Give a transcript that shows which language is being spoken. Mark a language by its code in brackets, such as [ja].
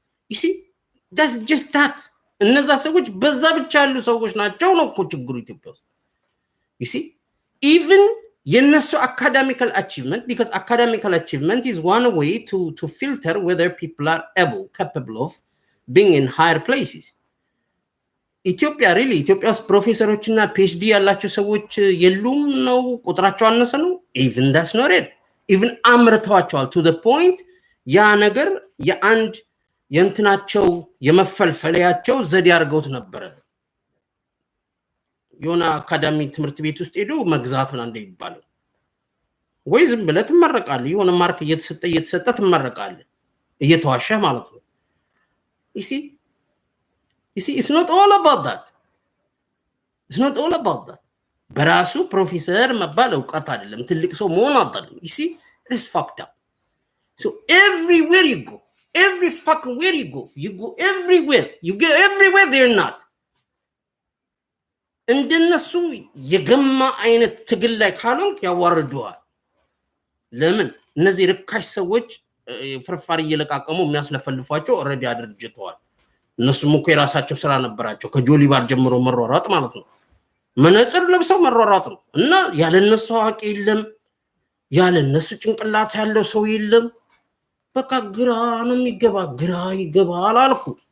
[en] you see, that's just that. [am] እነዛ ሰዎች በዛ ብቻ ያሉ ሰዎች ናቸው ነው እኮ ችግሩ ኢትዮጵያ ውስጥ. [en] you see, even [am] የነሱ [en] academical achievement, because academical achievement is one way to filter whether people are capable of being in higher places. [am] ኢትዮጵያ ኢትዮጵያስ ፕሮፌሰሮችና PhD ያላቸው ሰዎች የሉም ነው ቁጥራቸው አነሰ ነው? [en] even that's not it. [am] even አምርተዋቸዋል [en] to the point [am] ያ ነገር የአንድ የእንትናቸው የመፈልፈለያቸው ዘዴ አድርገውት ነበር። የሆነ አካዳሚ ትምህርት ቤት ውስጥ ሄዶ መግዛት ነው እንደ ይባላል። ወይ ዝም ብለህ ትመረቃለህ፣ የሆነ ማርክ እየተሰጠ ትመረቃለህ እየተዋሸህ ማለት ነው። [en] you see, it's not all about that. [am] It's not all about that. በራሱ ፕሮፌሰር መባል ዕውቀት አይደለም፣ ትልቅ ሰው መሆን አይደለም። [en] you see, it's fucked up. So everywhere you go, every fucking where you go everywhere, they're not. [am] እንደነሱ የገማ አይነት ትግል ላይ ካልሆንክ ያዋርዱዋል። ለምን? እነዚህ ርካሽ ሰዎች ፍርፋሪ እየለቃቀሙ የሚያስለፈልፏቸው ኦሬዲ አድርጅተዋል። እነሱም እኮ የራሳቸው ስራ ነበራቸው ከጆሊባር ጀምሮ መሯሯጥ ማለት ነው መነጽር ለብሰው መሯሯጥ ነው እና ያለ እነሱ አዋቂ የለም ያለ እነሱ ጭንቅላት ያለው ሰው የለም በቃ ግራ ነው የሚገባ ግራ ይገባል አልኩ